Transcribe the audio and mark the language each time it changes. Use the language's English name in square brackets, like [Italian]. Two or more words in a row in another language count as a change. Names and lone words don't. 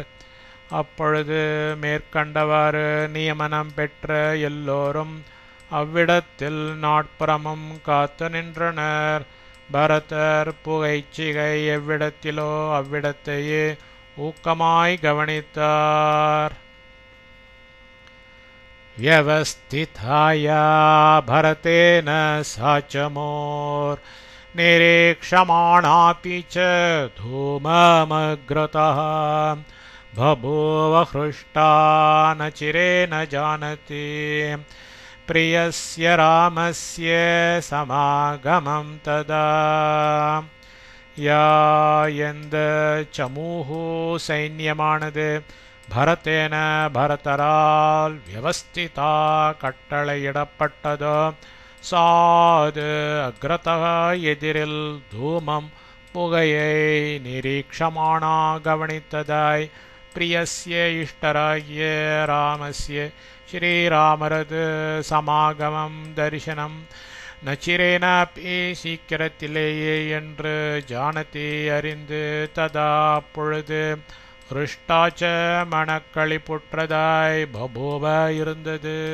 [Tamil] அப்பொழுது மேற்கண்டவாறு நியமனம் பெற்ற எல்லோரும் அவ்விடத்தில் நாட்புறமும் காத்து நின்றனர். பரதர் புகைச்சிகை எவ்விடத்திலோ அவ்விடத்தையே ஊக்கமாய் கவனித்தார். [Sanskrit] व्यवस्थिताया भरतेन सा च मोर् निरीक्षमाणापि च धूममग्रतः बभूव हृष्टा न चिरेण जानति प्रियस्य रामस्य समागमं तदा. [Tamil] யா எந்த சமூஹு சைன்யமானது பரதேன பரதரால் வியவஸ்திதா கட்டளையிடப்பட்டதோ சாது அக்ரதः எதிரில் தூமம் புகையை நிரீக்ஷமானா கவனித்ததாய் பிரியஸ்ய இஷ்டராகிய ராமஸ்ய ஸ்ரீராமரது சமாகமம் தரிசனம் நச்சிரேனாபி சீக்கிரத்திலேயே என்று ஜானதி அறிந்து ததா அப்பொழுது ஹிருஷ்டாச்ச மனக்களிப்புற்றதாய் பபூவ இருந்தது.